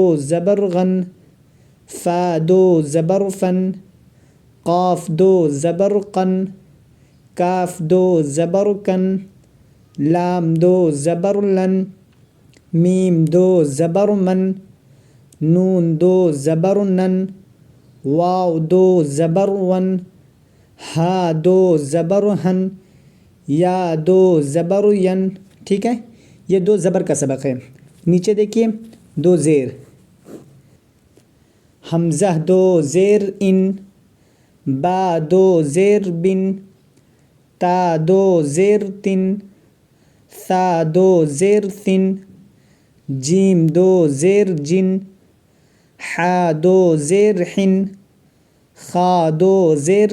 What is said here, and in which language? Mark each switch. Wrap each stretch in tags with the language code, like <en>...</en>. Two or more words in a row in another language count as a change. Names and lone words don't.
<ur>زبر غن، فا دو زبر فن، قاف دو زبر قن، کاف دو زبر کن، لام دو زبر لن، میم دو زبر من، نون دو زبر نن، واو دو زبر ون، ہا دو زبر ہن، یا دو زبر ین، ٹھیک ہے۔ یہ دو زبر کا سبق ہے۔ نیچے دیکھیے دو زیر، حمزہ دو زیر ان، با دو زیر بن، تا دو زیر تن، ثا دو زیر ثن، جیم دو زیر جن، حا دو زیر حن، خا دو زیر</ur>